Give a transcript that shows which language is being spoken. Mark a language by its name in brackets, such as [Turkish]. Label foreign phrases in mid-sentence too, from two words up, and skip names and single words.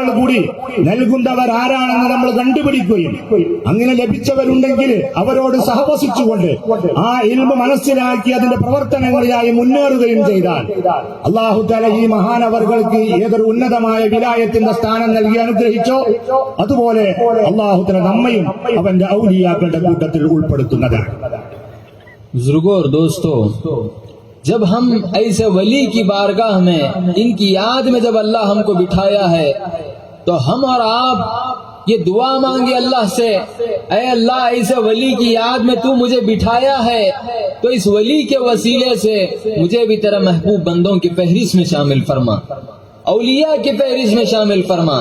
[Malayalam] കൂടി നൽകുന്നവരാരാണെന്ന് നമ്മൾ കണ്ടുപിടിക്കുകയും അങ്ങനെ ലഭിച്ചവരുണ്ടെങ്കിൽ അവരോട് സഹവസിച്ചുകൊണ്ട് ആ ഇൽമ് മനസ്സിലാക്കി അതിന്റെ പ്രവർത്തനങ്ങളിലായി മുന്നേറുകയും ചെയ്താൽ [Arabic] الله تعالى [Malayalam] ഈ മഹാനവറുകൾക്ക് ഏതൊരു ഉന്നതമായ വിലായത്തിന്റെ സ്ഥാനം നൽകി അനുഗ്രഹിച്ചോ അതുപോലെ [Arabic] الله تعالى [Malayalam] നമ്മയും അവന്റെ ഔലിയാക്കളുടെ കൂട്ടത്തിൽ ഉൾപ്പെടുത്തുന്നതാണ്. [Hindi] बुजुर्गों और दोस्तों, जब हम ऐसे वली की बारगाह में इनकी याद में जब अल्लाह हमको बिठाया है तो हम और आप ये दुआ मांगे अल्लाह से, ऐ अल्लाह ऐसे वली की याद में तू मुझे बिठाया है तो इस वली के वसीले से मुझे भी तेरा महबूब बंदों की फहरिस्त में शामिल फरमा, औलिया की फहरिस्त में शामिल फरमा।